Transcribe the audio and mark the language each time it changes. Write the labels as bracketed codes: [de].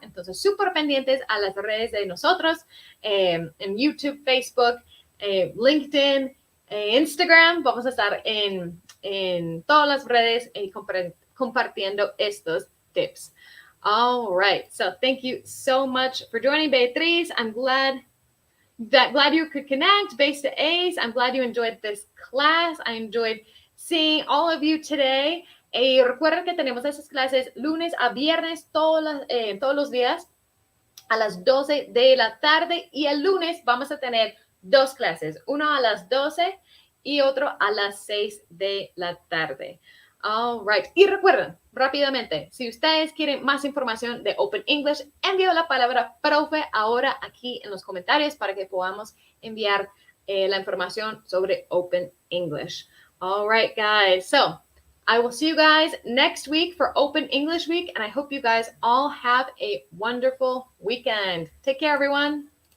[es] Entonces, súper pendientes a las redes de nosotros, en YouTube, Facebook, LinkedIn, Instagram. Vamos a estar en todas las redes compartiendo estos tips. [en] All right. So thank you so much for joining, Beatriz. I'm glad you could connect, Base to Ace. I'm glad you enjoyed this class. I enjoyed seeing all of you today. [es] Y recuerden que tenemos esas clases lunes a viernes todos los días a las 12 de la tarde. Y el lunes vamos a tener 2 clases, uno a las 12 y otro a las 6 de la tarde. [en] All right. [es] Y recuerden, rápidamente, si ustedes quieren más información de Open English, envío la palabra profe ahora aquí en los comentarios para que podamos enviar la información sobre Open English. [en] All right, guys. So I will see you guys next week for Open English Week, and I hope you guys all have a wonderful weekend. Take care, everyone.